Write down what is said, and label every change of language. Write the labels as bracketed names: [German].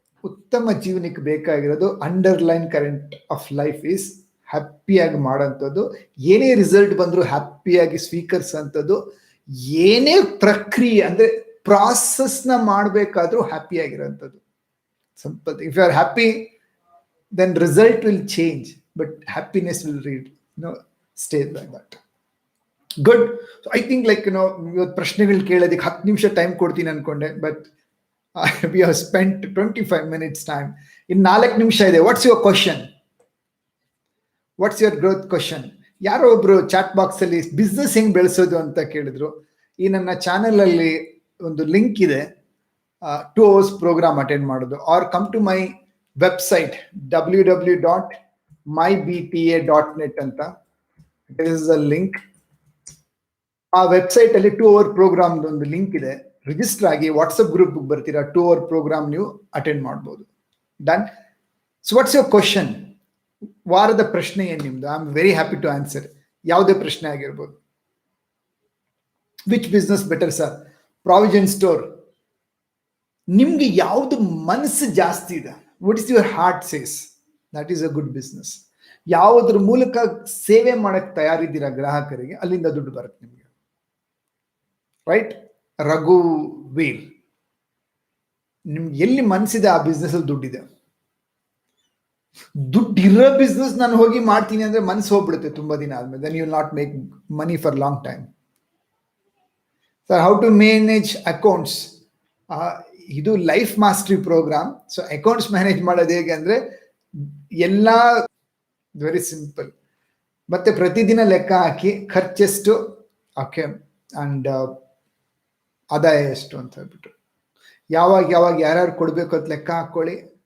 [Kannada] ಉತ್ತಮ ಜೀವನಕ್ಕೆ ಬೇಕಾಗಿರೋದು [English] underline current of life is [Kannada] ಹ್ಯಾಪಿಯಾಗಿ ಮಾಡೋಂಥದ್ದು, ಏನೇ ರಿಸಲ್ಟ್ ಬಂದರೂ ಹ್ಯಾಪಿಯಾಗಿ ಸ್ವೀಕರಿಸೋಂಥದ್ದು, ಏನೇ ಪ್ರಕ್ರಿಯೆ ಅಂದ್ರೆ ಪ್ರಾಸೆಸ್ನ ಮಾಡಬೇಕಾದ್ರೂ ಹ್ಯಾಪಿಯಾಗಿರೋಂಥದ್ದು. [English] Simple. If you are happy then result will change, but happiness will stay like that. Good. So I think [Kannada] ಇವತ್ತು ಪ್ರಶ್ನೆಗಳು ಕೇಳೋದಕ್ಕೆ 10 ನಿಮಿಷ ಟೈಮ್ ಕೊಡ್ತೀನಿ ಅನ್ಕೊಂಡೆ, but [English] we have spent 25 minutes time. [Kannada] ಇನ್ನು 4 ನಿಮಿಷ ಇದೆ. [English] What's your question? What's your growth question? [Kannada] ಯಾರೋ ಒಬ್ರು ಚಾಟ್ ಬಾಕ್ಸ್ ಅಲ್ಲಿ ಬಿಸ್ನೆಸ್ ಹೆಂಗ್ ಬೆಳೆಸೋದು ಅಂತ ಕೇಳಿದ್ರು. ಈ ನನ್ನ ಚಾನೆಲ್ ಅಲ್ಲಿ ಒಂದು ಲಿಂಕ್ ಇದೆ, 2 hours ಪ್ರೋಗ್ರಾಮ್ ಅಟೆಂಡ್ ಮಾಡೋದು, [English] or come to my website [Kannada] www.mybta.net ಅಂತ. [English] It is a link. [Kannada] ಆ ವೆಬ್ಸೈಟ್ ಅಲ್ಲಿ 2 hour ಪ್ರೋಗ್ರಾಮ್ ಒಂದು ಲಿಂಕ್ ಇದೆ. ರಿಜಿಸ್ಟರ್ ಆಗಿ ವಾಟ್ಸಪ್ ಗ್ರೂಪ್ ಬರ್ತೀರಾ, 2 hour ಪ್ರೋಗ್ರಾಮ್ ನೀವು ಅಟೆಂಡ್ ಮಾಡ್ಬೋದು. Done. [English] So what's your question? [Kannada] ವಾರದ ಪ್ರಶ್ನೆ ಏನ್ ನಿಮ್ದು? [English] I am very happy to answer. [Kannada] ಯಾವುದೇ ಪ್ರಶ್ನೆ ಆಗಿರ್ಬೋದು. [English] Which business better sir? Provision store. [Kannada] ನಿಮ್ಗೆ ಯಾವ್ದು ಮನಸ್ಸು ಜಾಸ್ತಿ ಇದೆ, [English] what is your heart says, that is a good business. [Kannada] ಯಾವುದ್ರ ಮೂಲಕ ಸೇವೆ ಮಾಡಕ್ ತಯಾರಿದ್ದೀರಾ ಗ್ರಾಹಕರಿಗೆ, ಅಲ್ಲಿಂದ ದುಡ್ಡು ಬರುತ್ತೆ ನಿಮ್ಗೆ. ರೈಟ್? ರಘುವೀರ್, ನಿಮ್ಗೆ ಎಲ್ಲಿ ಮನಸ್ಸಿದೆ ಆ ಬಿಸ್ನೆಸ್ ಅಲ್ಲಿ ದುಡ್ಡಿದೆ. ದುಡ್ಡಿರೋ ಬಿಸ್ನೆಸ್ ನಾನು ಹೋಗಿ ಮಾಡ್ತೀನಿ ಅಂದ್ರೆ ಮನಸ್ಸು ಹೋಗ್ಬಿಡುತ್ತೆ ತುಂಬಾ ದಿನ ಆದ್ಮೇಲೆ. [English] then you will not make money for long time. Sir, how to manage accounts? [Kannada] ಇದು life mastery program. So accounts manage ಮಾಡೋದು ಹೇಗೆ ಅಂದ್ರೆ ಎಲ್ಲ ವೆರಿ ಸಿಂಪಲ್. ಮತ್ತೆ ಪ್ರತಿದಿನ ಲೆಕ್ಕ ಹಾಕಿ ಖರ್ಚೆಷ್ಟು, ಓಕೆ, ಅಂಡ್ ಆದಾಯ ಎಷ್ಟು ಅಂತ ಹೇಳ್ಬಿಟ್ಟು ಯಾವಾಗ ಯಾರ್ಯಾರು ಕೊಡ್ಬೇಕು ಅಂತ ಲೆಕ್ಕ ಹಾಕೊಳ್ಳಿ.